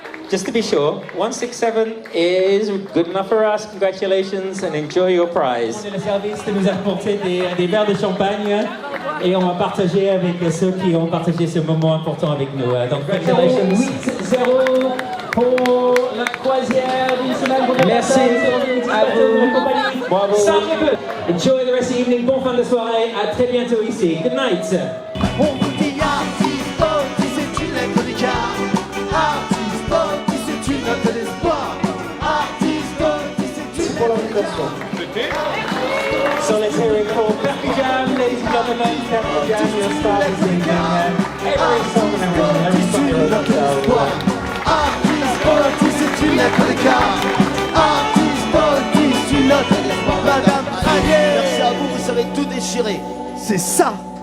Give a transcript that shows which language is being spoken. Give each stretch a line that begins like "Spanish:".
English: Just to be sure, 167 is good enough for us. Congratulations and enjoy your prize.
French: Le service nous a apporté des verres de champagne et on va partager avec ceux qui ont partagé ce moment important avec nous. Donc, congratulations. 8-0 pour la croisière d'une semaine. Merci à vous. Bravo.
English: Enjoy the rest of the evening.
French: Bon fin de soirée. À très bientôt ici.
English: Good night.
French: On vous dit artiste, c'est une lettre d'écart. Notre espoir, artiste, c'est pour l'invitation.
English: So let's hear it for Peppy Jam, ladies and gentlemen. Peppy Jam, your star this evening. Every song and every song you love.
French: Artiste, c'est une lettre d'écart. Artiste, une lettre d'espoir. Madame Agnès, merci à vous, vous savez tout déchirer. C'est ça.